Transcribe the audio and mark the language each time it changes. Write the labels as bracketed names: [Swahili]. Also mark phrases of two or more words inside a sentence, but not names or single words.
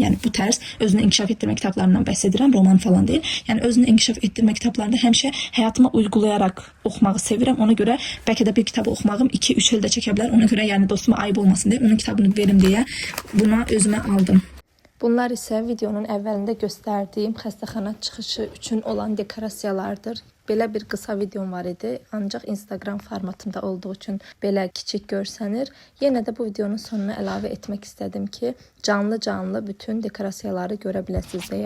[Turkish] Yani bu tarz özünü inkişaf ettirme kitaplarından bahsedirəm. Roman falan değil. Yani özünü inkişaf ettirme kitaplarında həmişə hayatıma uygulayarak okumağı sevirəm. Ona göre belki de bir kitabı okumağım 2-3 ildə çəkə bilər. Ona göre yani dostuma ayıp olmasın diye onun kitabını verim diye buna özüme aldım. [Azerbaijani] Bunlar isə videonun əvvəlində göstərdiyim xəstəxana çıxışı üçün olan dekorasiyalardır. Belə bir qısa videom var idi, ancaq Instagram formatında olduğu üçün belə kiçik görsənir. Yenə də bu videonun sonuna əlavə etmək istədim ki, canlı bütün dekorasiyaları görə biləsiniz deyə.